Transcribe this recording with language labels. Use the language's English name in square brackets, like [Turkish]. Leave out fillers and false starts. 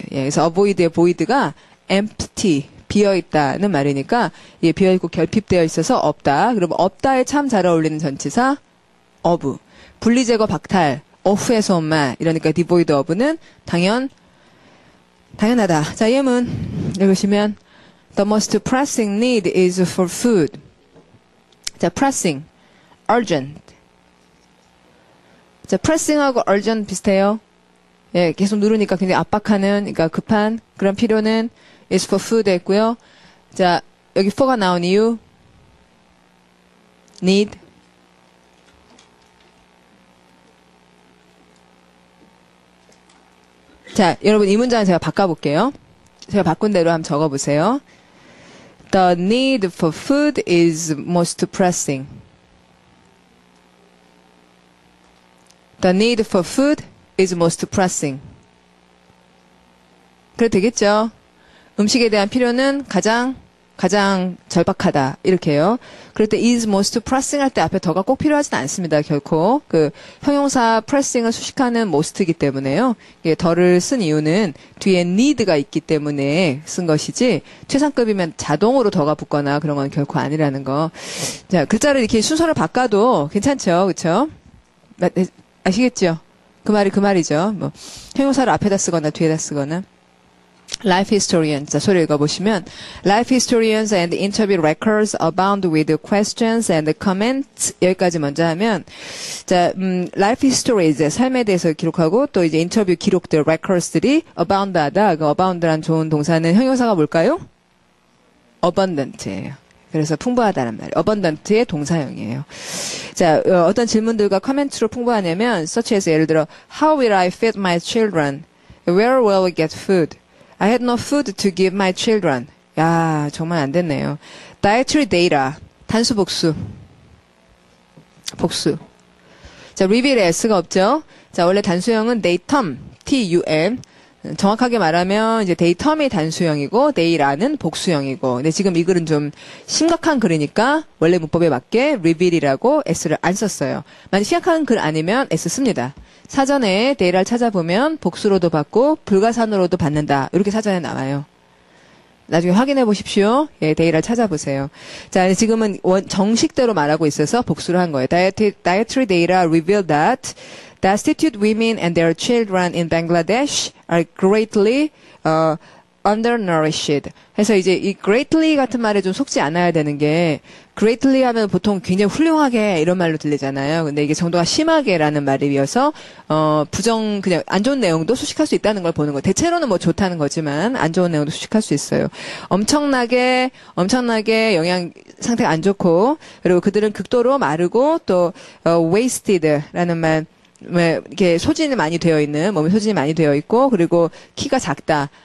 [Korean] 예, 그래서 avoid의 void가 empty, 비어있다는 말이니까 예, 비어있고 결핍되어 있어서 없다. 그러면 없다에 참 잘 어울리는 전치사 of. 분리제거 박탈, off에서 온 말. 이러니까 devoid of는 당연하다. 자, 예문 읽으시면 [English] The most pressing need is for food. 자, pressing, urgent. [Korean] 자, pressing하고 urgent 비슷해요. 예, 계속 누르니까 굉장히 압박하는, 그러니까 급한 그런 필요는 [English] is for food [Korean] 했고요. 자, 여기 for가 나온 이유, need. 자, 여러분 이 문장은 제가 바꿔볼게요. 제가 바꾼 대로 한번 적어보세요. [English] The need for food is most pressing. The need for food is most pressing. [Korean] 그래 되겠죠. 음식에 대한 필요는 가장 절박하다. 이렇게요. 그럴 때 [English] is most pressing [Korean] 할 때 앞에 더가 꼭 필요하진 않습니다. 결코. 그 형용사 pressing을 수식하는 most이기 때문에요. 이게 더를 쓴 이유는 뒤에 need가 있기 때문에 쓴 것이지 최상급이면 자동으로 더가 붙거나 그런 건 결코 아니라는 거. 자, 글자를 이렇게 순서를 바꿔도 괜찮죠. 그렇죠? 아시겠죠? 그 말이죠. 뭐 형용사를 앞에다 쓰거나 뒤에다 쓰거나. [English] Life historians. [Korean] 자, 소리 읽어보시면 [English] Life historians and interview records abound with questions and comments. [Korean] 여기까지 먼저 하면 자, life histories 삶에 대해서 기록하고 또 이제 인터뷰 기록들 records들이 abound하다. 그 abound란 좋은 동사는 형용사가 뭘까요? abundant예요. 그래서 풍부하다는 말이에요. abundant의 동사형이에요. 자, 어떤 질문들과 커멘트로 풍부하냐면 [English] such as [Korean] 예를 들어 [English] How will I feed my children? Where will we get food? I had no food to give my children. [Korean] 야, 정말 안 됐네요. [English] Dietary data. [Korean] 단수 복수. 자, reveal에 s가 없죠? 자, 원래 단수형은 datum, T-U-M. 정확하게 말하면 이제 datum이 단수형이고 data는 복수형이고. 근데 지금 이 글은 좀 심각한 글이니까 원래 문법에 맞게 reveal이라고 s를 안 썼어요. 만약 심각한 글 아니면 s 씁니다. 사전에 데이터를 찾아보면 복수로도 받고 불가산으로도 받는다. 이렇게 사전에 나와요. 나중에 확인해 보십시오. 예, 데이터를 찾아보세요. 자, 지금은 정식대로 말하고 있어서 복수를 한 거예요. [English] Dietary data reveal that destitute women and their children in Bangladesh are greatly undernourished. [Korean] 해서 이제 이 greatly 같은 말에 좀 속지 않아야 되는 게 greatly 하면 보통 굉장히 훌륭하게 이런 말로 들리잖아요. 근데 이게 정도가 심하게라는 말이어서 그냥 안 좋은 내용도 수식할 수 있다는 걸 보는 거예요. 대체로는 뭐 좋다는 거지만 안 좋은 내용도 수식할 수 있어요. 엄청나게 영양 상태가 안 좋고 그리고 그들은 극도로 마르고 또 wasted라는 말 이렇게 소진이 많이 되어 있는 몸에 소진이 많이 되어 있고 그리고 키가 작다.